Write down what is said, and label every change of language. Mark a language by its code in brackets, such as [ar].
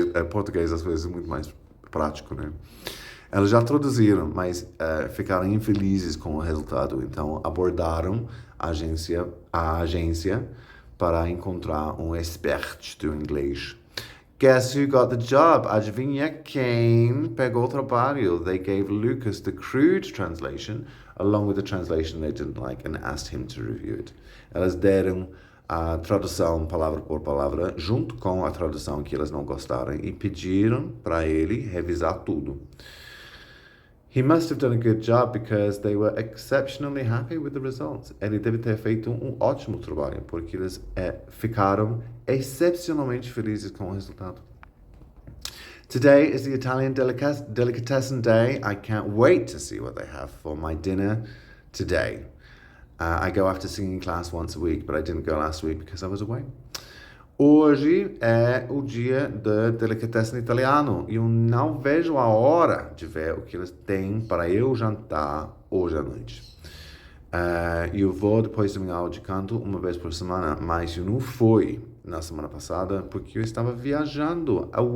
[pt] Português às vezes é muito mais prático, né? Elas já traduziram, mas ficaram infelizes com o resultado. Então, abordaram a agência para encontrar um expert do inglês. [en] Guess who got the job? [pt] Adivinha quem pegou o trabalho? [en] They gave Lucas the crude translation, along with the translation they didn't like, and asked him to review it. [pt] Elas deram a tradução palavra por palavra, junto com a tradução que elas não gostaram, e pediram para ele revisar tudo. [en] He must have done a good job because they were exceptionally happy with the results. [pt] Ele deve ter feito um ótimo trabalho, porque eles ficaram excepcionalmente felizes com o resultado. [en] Today is the Italian Delicatessen Day. I can't wait to see what they have for my dinner today. I go after singing class once a week, but I didn't go last week because I was away. [pt] Hoje é o dia do Delicatessen italiano e eu não vejo a hora de ver o que eles têm para eu jantar hoje à noite. Eu vou depois do minha aula de canto uma vez por semana, mas eu não fui na semana passada porque eu estava viajando.